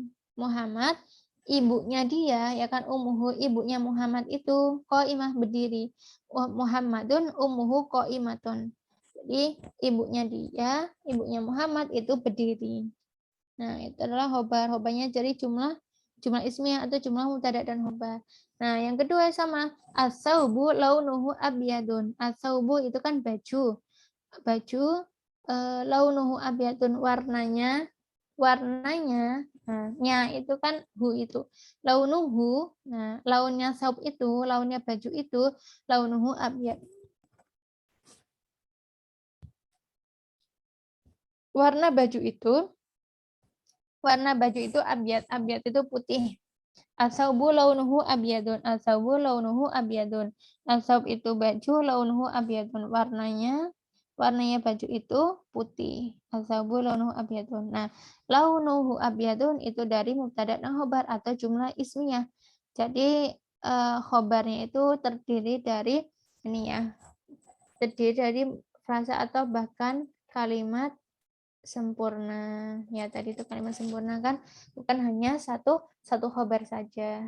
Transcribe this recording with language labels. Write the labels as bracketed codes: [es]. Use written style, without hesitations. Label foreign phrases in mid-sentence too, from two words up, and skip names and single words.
[id] Muhammad ibunya dia, ya kan, ummuhu ibunya Muhammad itu qaimah berdiri. [ar] محمد أمه قائمة. [id] Jadi ibunya dia, ibunya Muhammad itu berdiri. Nah, itu adalah khobar. Khobarnya jadi [ar] جملة اسمية [id] atau [ar] جملة مبتدأ [id] dan khobar. Nah, yang kedua sama [ar] الثوب لونه أبيض. [id] As-saubu itu kan baju. Baju [ar] لونه أبيض, [id] warnanya nah, nya itu kan hu itu. Launuhu, nah launnya saub itu, launnya baju itu [ar] لونه أبيض. [id] Warna baju itu abyad. Abyad itu putih. [ar] الثوب لونه أبيض. الثوب لونه أبيض. [id] As-saub itu baju, [ar] لونه أبيض. [id] Warnanya baju itu putih. [ar] الثوب لونه أبيض. [id] Nah, [ar] لونه أبيض [id] itu dari mubtada dan khobar atau [ar] جملة اسمية. [id] Jadi khobarnya itu terdiri dari ini ya. Terdiri dari frasa atau bahkan kalimat sempurna. Ya, tadi itu kalimat sempurna kan bukan hanya satu khobar saja.